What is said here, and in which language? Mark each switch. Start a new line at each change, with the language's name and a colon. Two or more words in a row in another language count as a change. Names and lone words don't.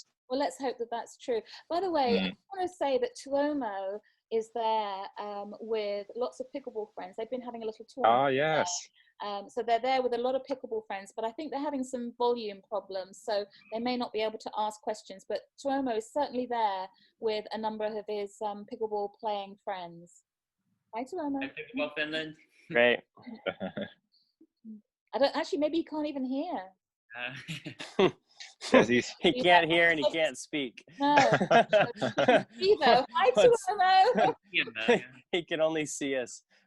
English: Well, let's hope that that's true. By the way, I want to say that Tuomo is there with lots of pickleball friends. They've been having a little tournament. Ah, yes. So they're there with a lot of pickleball friends, but I think they're having some volume problems, so they may not be able to ask questions. But Tuomo is certainly there with a number of his pickleball playing friends. Hi, Tuomo. Hi, Pickleball Finland. Great. I don't actually. Maybe you can't even hear. He can't hear and he can't speak. No. Evo, hi, Tuomo. He can only see us.